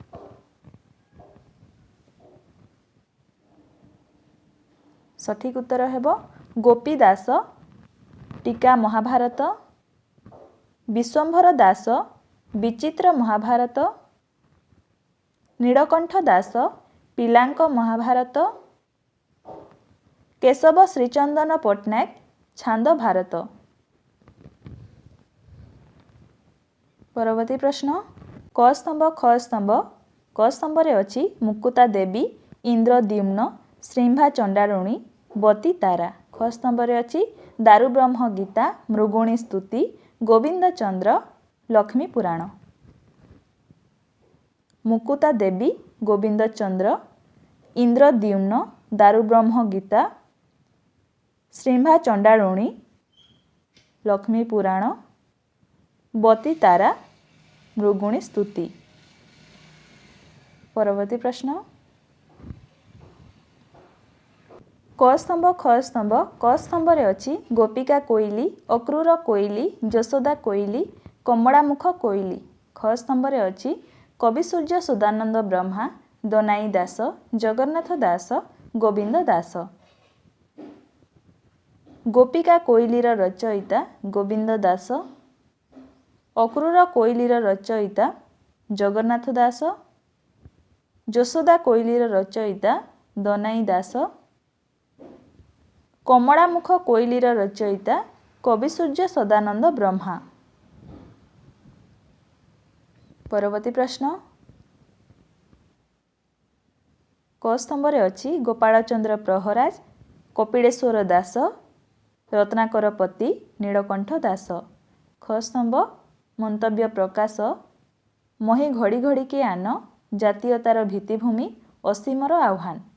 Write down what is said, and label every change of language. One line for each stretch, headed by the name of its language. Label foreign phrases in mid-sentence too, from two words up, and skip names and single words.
Odia: ସଠିକ ଉତ୍ତର ହେବ ଗୋପୀ ଦାସ ଟୀକା ମହାଭାରତ ବିଶ୍ୱମ୍ଭର ଦାସ ବିଚିତ୍ର ମହାଭାରତ ନୀଳକଣ୍ଠ ଦାସ ପିଲାଙ୍କ ମହାଭାରତ କେଶବ ଶ୍ରୀଚନ୍ଦନ ପଟ୍ଟନାୟକ ଛାନ୍ଦ ଭାରତ। ପରବର୍ତ୍ତୀ ପ୍ରଶ୍ନ କ ସ୍ତମ୍ଭ ଖ ସ୍ତମ୍ଭ କ ସ୍ତମ୍ଭ ରେ ଅଛି ମୁକୁତା ଦେବୀ ଇନ୍ଦ୍ରଦ୍ୟୁମ୍ନ ଶ୍ରୀମ୍ଭା ଚଣ୍ଡାରୁଣୀ ବତୀ ତାରା ଖ ସ୍ତମ୍ଭ ରେ ଅଛି ଦାରୁବ୍ରହ୍ମ ଗୀତା ମୃଗୁଣୀ ସ୍ତୁତି ଗୋବିନ୍ଦ ଚନ୍ଦ୍ର ଲକ୍ଷ୍ମୀ ପୁରାଣ। ମୁକୁତା ଦେବୀ ଗୋବିନ୍ଦ ଚନ୍ଦ୍ର ଇନ୍ଦ୍ରଦ୍ୟୁମ୍ନ ଦାରୁବ୍ରହ୍ମ ଗୀତା ଶ୍ରୀମ୍ଭା ଚଣ୍ଡାରୁଣୀ ଲକ୍ଷ୍ମୀ ପୁରାଣ ବତୀ ତାରା ମୃଗୁଣୀ ସ୍ତୁତି। ପରବର୍ତ୍ତୀ ପ୍ରଶ୍ନ କ ସ୍ତମ୍ଭ ଖ ସ୍ତମ୍ଭ କ ସ୍ତମ୍ଭ ରେ ଅଛି ଗୋପିକା କୋଇଲି ଅକ୍ରୂର କୋଇଲି ଯଶୋଦା କୋଇଲି କମଳାମୁଖ କୋଇଲି ଖ ସ୍ତମ୍ଭ ରେ ଅଛି କବି ସୂର୍ଯ୍ୟ ସଦାନନ୍ଦ ବ୍ରହ୍ମା ଦନାଇ ଦାସ ଜଗନ୍ନାଥ ଦାସ ଗୋବିନ୍ଦ ଦାସ। ଗୋପିକା କୋଇଲିର ରଚୟିତା ଗୋବିନ୍ଦ ଦାସ ଅକ୍ରୂର କୋଇଲିର ରଚୟିତା ଜଗନ୍ନାଥ ଦାସ ଯଶୋଦା କୋଇଲିର ରଚୟିତା ଦନାଇ ଦାସ କମଳାମୁଖ କୋଇଲିର ରଚୟିତା କବି ସୂର୍ଯ୍ୟ ସଦାନନ୍ଦ ବ୍ରହ୍ମା। ପରବର୍ତ୍ତୀ ପ୍ରଶ୍ନ କ ସ୍ତମ୍ଭ ରେ ଅଛି ଗୋପାଳ ଚନ୍ଦ୍ର ପ୍ରହରାଜ କପିଳେଶ୍ୱର ଦାସ ରତ୍ନାକର ପତି ନୀଳକଣ୍ଠ ଦାସ ଖ ସ୍ତମ୍ଭ ମନ୍ତବ୍ୟ ପ୍ରକାଶ ମହୀ ଘଡ଼ି ଘଡ଼ି କେ ଆନ ଜାତୀୟତାର ଭିତ୍ତିଭୂମି ଅସୀମର ଆହ୍ୱାନ।